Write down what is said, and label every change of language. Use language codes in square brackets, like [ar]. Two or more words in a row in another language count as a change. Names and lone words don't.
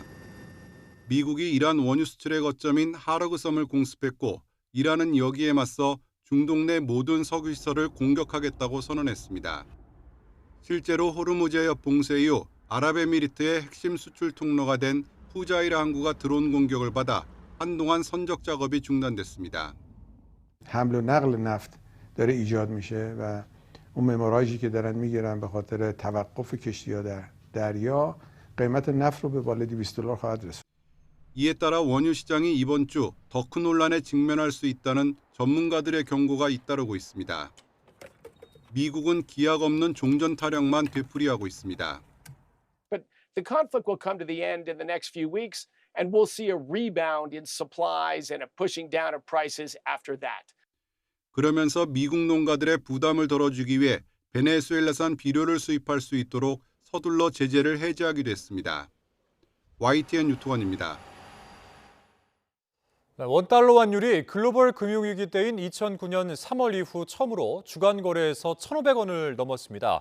[ko] 미국이 이란 원유 수출의 거점인 하르그섬을 공습했고 이란은 여기에 맞서 중동 내 모든 석유 시설을 공격하겠다고 선언했습니다. 실제로 호르무즈 해협 봉쇄 이후 아랍에미리트의 핵심 수출 통로가 된 푸자이라 항구가 드론 공격을 받아 한동안 선적 작업이 중단됐습니다. [fa] حمل و نقل نفت داره ایجاد میشه و اون مموراژی که دارن میگیرن به خاطر توقف کشتی‌ها در دریا قیمت نفت رو به بالای $200 خواهد رسوند. [ko] 이에 따라 원유 시장이 이번 주 더 큰 혼란에 직면할 수 있다는 전문가들의 경고가 잇따르고 있습니다. 미국은 기약 없는 종전 타령만 되풀이하고 있습니다. [en] But the conflict will come to the end in the next few weeks, and we'll see a rebound in supplies and a pushing down of prices after that. [ko] 그러면서 미국 농가들의 부담을 덜어주기 위해 베네수엘라산 비료를 수입할 수 있도록 서둘러 제재를 해제하기도 했습니다. YTN 유튜원입니다. 원달러 환율이 글로벌 금융위기 때인 2009년 3월 이후 처음으로 주간 거래에서 1,500원을 넘었습니다.